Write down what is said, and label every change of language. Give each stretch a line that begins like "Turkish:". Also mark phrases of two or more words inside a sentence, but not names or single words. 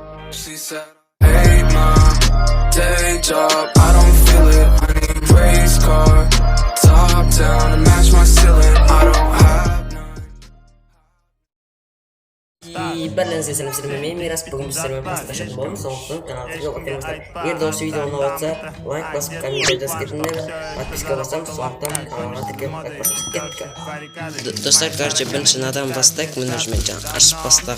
English: She said, hey ma, day job, I don't feel it. I need race car, top down to match my ceiling. I don't have none.
Kazakh: Барлығыңызға сәлем, мен Мирас. Бүгін біз сіздермен пасташатын боламыз. Сондықтан каналға тіркеліп отырыңыздар. Егер де осы видео ұнап жатса, лайк басып, комментарий жазып кетіңдер. Подписка басамыз, сондықтан каналға тіркеліп лайк басып кеттік. Достар, короче, бірінші надан бастайық. Міне уже мен жаңа ашып бастағым.